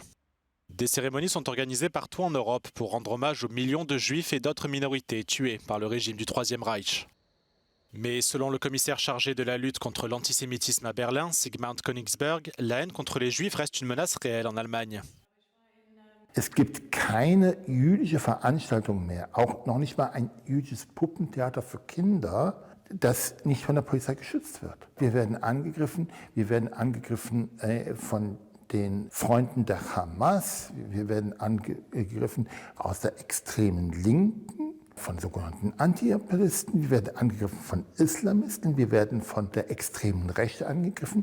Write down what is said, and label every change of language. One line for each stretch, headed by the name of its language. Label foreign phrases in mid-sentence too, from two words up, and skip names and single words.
French: Des cérémonies sont organisées partout en Europe pour rendre hommage aux millions de juifs et d'autres minorités tués par le régime du Troisième Reich. Mais selon le commissaire chargé de la lutte contre l'antisémitisme à Berlin, Sigmund Königsberg, la haine contre les juifs reste une menace réelle en Allemagne.
German: Es gibt keine jüdische Veranstaltung mehr, auch noch nicht mal ein jüdisches Puppentheater für Kinder, das nicht von der Polizei geschützt wird. Wir werden angegriffen von den Freunden der Hamas, wir werden angegriffen aus der extremen Linken, von sogenannten Anti-Imperialisten, wir werden angegriffen von Islamisten, wir werden von der extremen Rechte angegriffen.